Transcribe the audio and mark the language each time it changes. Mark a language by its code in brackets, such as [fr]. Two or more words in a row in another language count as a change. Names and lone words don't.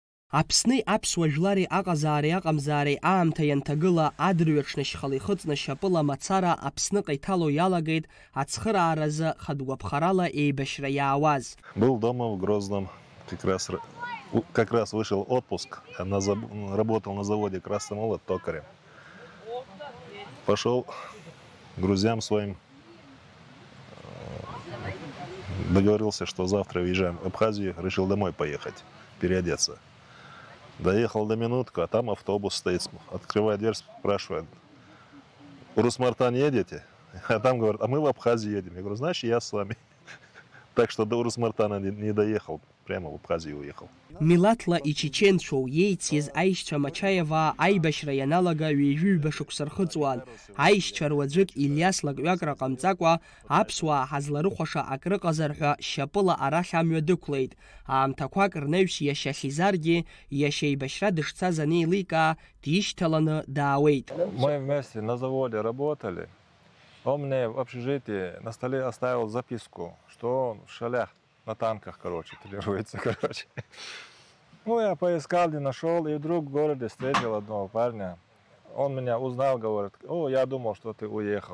[ab] Аԥсни аԥсуа жәлари аҟазаареи аҟамзаареи аамҭа ианҭагыла адырҩаҽны шьхала ихыҵны шьапыла мацара Аԥсныҟа иҭало иалагеит ацхырааразы хатәгәаԥхарала еибашьра иаауаз. [ru] Был дома в Грозном, как раз вышел отпуск, работал на заводе «Красный молот» токарем. Пошел к друзьям своим, договорился, что завтра уезжаем в Абхазию, решил домой поехать, переодеться. Доехал до минутку, а там автобус стоит, открывает дверь, спрашивает: «Урус-Мартан едете?» А там говорят: «А мы в Абхазию едем». Я говорю: «Значит, я с вами». Так что до Урус-Мартана не доехал, прямо в Абхазию уехал. [ab] Милаҭла ичеченцәоу еициз аишьцәа Мачаеваа аибашьра ианалага ҩажәиҩба шықәса рхыҵуан. Аишьцәа руаӡәык Илиас лакҩакра ҟамҵакәа аԥсуаа ҳазларыхәаша акрыҟазар ҳәа шьапыла арахь амҩа дықәлеит. Аамҭақәак рнаҩс иашьа Хизаргьы иашьа еибашьра дышцаз анеиликаа дишьҭаланы даауеит. [ru] Мы вместе на заводе работали. Он мне в общежитии на столе оставил записку, что он в шалях на танках, тренируется, Ну, я поискал, не нашел, и вдруг в городе встретил одного парня. Он меня узнал, говорит: «О, я думал, что ты уехал».